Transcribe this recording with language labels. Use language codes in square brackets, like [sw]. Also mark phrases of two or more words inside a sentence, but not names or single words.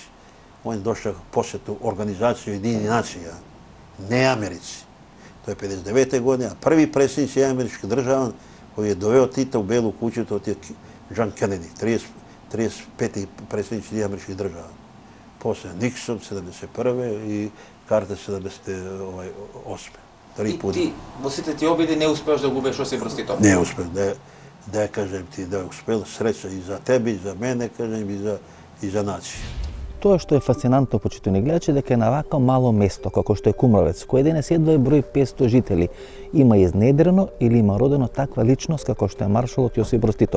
[sr] On je došao posjetu organizaciju Ujedinjenih nacija, ne Americi. To je 59. godine, a prvi predsjednik američkih država koji je doveo Tita u Belu kuću, to je John Kennedy, 35. predsjednik američkih država. Poslije Nixon, 71. i Carter, 78. [mk] И ти, во сите ти обиди не успеаш да го убиеш Јосип Брос Тито? [sr] Не успех, да кажем ти, да успел, среќа и за тебе, и за мене, кажем, и за нација. [mk] Тоа што е фасцинантно, почитувани гледачи, дека е на вака мало место, како што е Кумровец, кој денес едва е број 500 жители, има изнедрено или има родено таква личност како што е маршалот Јосип Брос Тито.